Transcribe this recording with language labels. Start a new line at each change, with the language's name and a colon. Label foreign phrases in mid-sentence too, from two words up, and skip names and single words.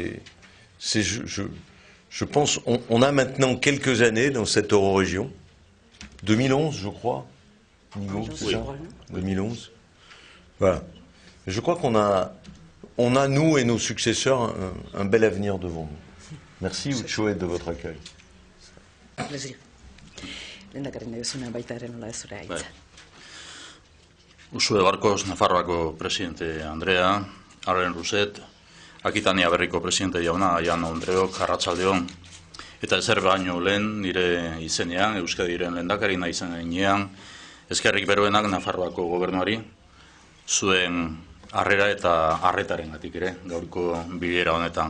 French: Je pense, on a maintenant quelques années dans cette eurorégion, 2011 je crois, Nigo, c'est ça ? 2011. Voilà. Je crois qu'on a, nous et nos successeurs, un bel avenir devant nous. Merci Utsuet de votre accueil. Plaisir.
Basque: Uxue Barkos, Nafarroako presidente Andrea, Alain Rousset, Akitania Berriko presidente jauna, Aian Ondreok, arratsaldeon. Eta ezer baino lehen, nire izenean, Euskadiren lehendakari naizen heinean, eskerrik beroenak Nafarroako gobernuari, zuen harrera eta harretarengatik ere, gaurko bilera honetan.